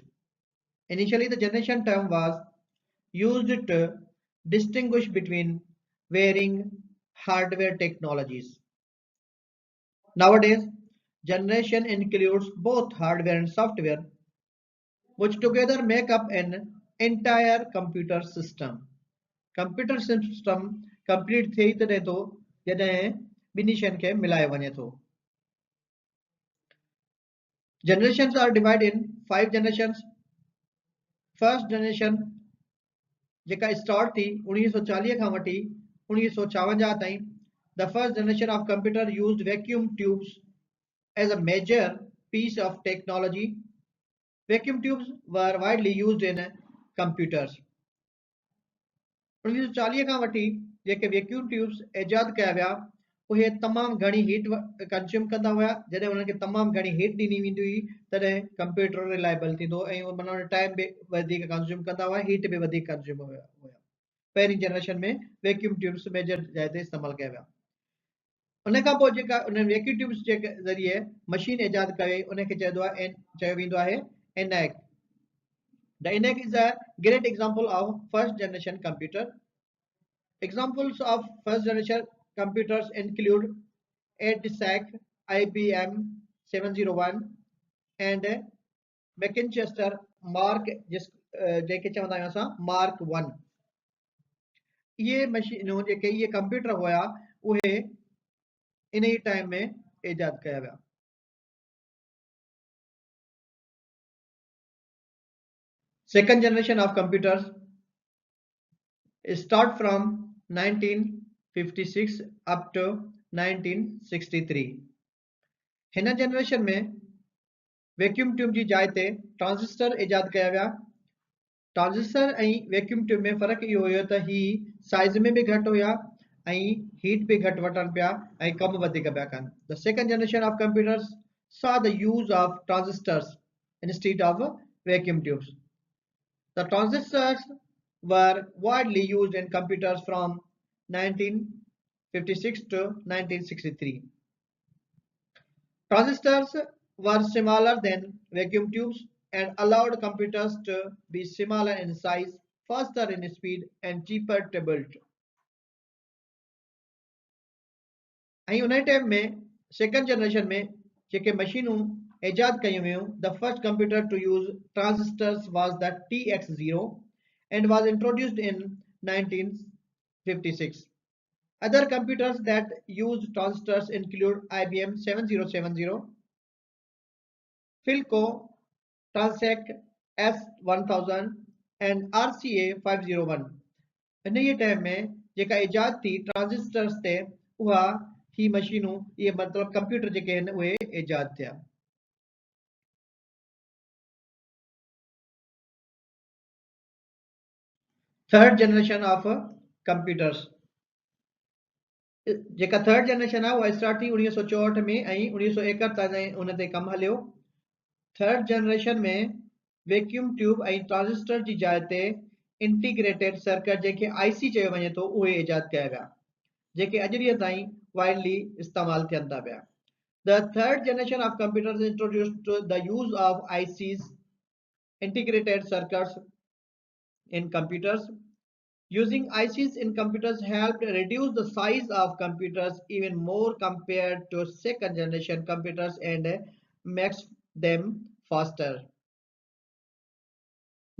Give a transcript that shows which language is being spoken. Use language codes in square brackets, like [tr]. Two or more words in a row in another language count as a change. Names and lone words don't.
[en] Initially, the generation term was used to distinguish between varying hardware technologies. Nowadays, generation includes both hardware and software, which together make up an entire computer system. Computer system complete [sd] थिए त रहे थो जॾहिं ॿिन्ही शयुनि खे मिलाए वञे थो. [en] Generations are divided in 5 generations. First generation [sd] जेका स्टार्ट थी 1940 खां वठी 1956 ताईं. [en] The first generation of computer used vacuum tubes as a major piece of technology. Vacuum tubes were widely used in computers. [sd] 1940 खां वठी जेके [en] vacuum tubes [sd] ईजाद कया विया उहे तमामु घणी [en] heat consume [sd] कंदा हुआ. जॾहिं उन्हनि खे तमामु घणी हीट ॾिनी वेंदी हुई तॾहिं [en] computer reliable [sd] थींदो ऐं माना टाइम बि वधीक कंज्यूम कंदा हुआ, हीट बि वधीक कंज्यूम हुआ. पहिरीं जनरेशन में [en] vacuum tubes major [sd] जाइ ते इस्तेमालु कया विया. उन खां पोइ जेका उन [en] vacuum tubes [sd] जे ज़रिए मशीन ईजाद कई उनखे चयो वेंदो आहे ENIAC. [en] The ENIAC is a great example of first generation computer. Examples of first generation computers include EDSAC, IBM 701 and Macinchester Mark [sd] जेके चवंदा आहियूं असां [en] Mark 1. [sd] इहे मशीनूं जेके इहे कंप्यूटर हुया उहे इन ई टाइम में ईजाद कया विया. [en] Second generation of computers start from 1956 up to 1963. [sd] हिन जनरेशन में [en] vacuum tube [sd] जी जाइ ते ट्रांजिस्टर ईजाद कया विया. ट्रांजिस्टर ऐं [en] vacuum tube [sd] में फ़र्क़ु इहो हुयो त ही साइज़ में बि घटि हुया ऐं हीट बि घटि वठनि पिया ऐं कम वधीक पिया कनि. [en] The second generation of computers saw the use of transistors instead of vacuum tubes. The transistors were widely used in computers from 1956 to 1963. Transistors were smaller than vacuum tubes and allowed computers to be smaller in size, faster in speed, and cheaper to build. [sd] ऐं उन टाइम में [en] second generation [sd] में जेके मशीनूं ईजाद कयूं वियूं, [en] the first computer to use transistors was the TX0 and was introduced in 1956. Other computers that used transistors include IBM 7070, Philco, Transec S1000 and RCA 501. [sd] इन ई टाइम में जेका ईजाद थी ट्रांजिस्टर्स ते उहा ही मशीनूं इहे मतिलबु कंप्यूटर जेके आहिनि उहे ईजाद थिया. [en] Third generation of computers. [sd] जेका [en] third generation [sd] आहे उहा स्टार्ट थी 1964 में ऐं 1961 ताईं उन ते कमु हलियो. [en] third generation [sd] में [en] vacuum tube [sd] ऐं ट्रांजिस्टर जी जाइ ते [en] integrated circuit [sd] जेके IC चयो वञे थो उहे ईजाद कया विया जेके अॼु ॾींहं ताईं वाइडली इस्तेमालु थियनि था पिया. [en] The third generation of computers introduced to the use of ICs, integrated circuits in computers. Using ICs in computers helped reduce the size of computers even more compared to second generation computers and makes them faster.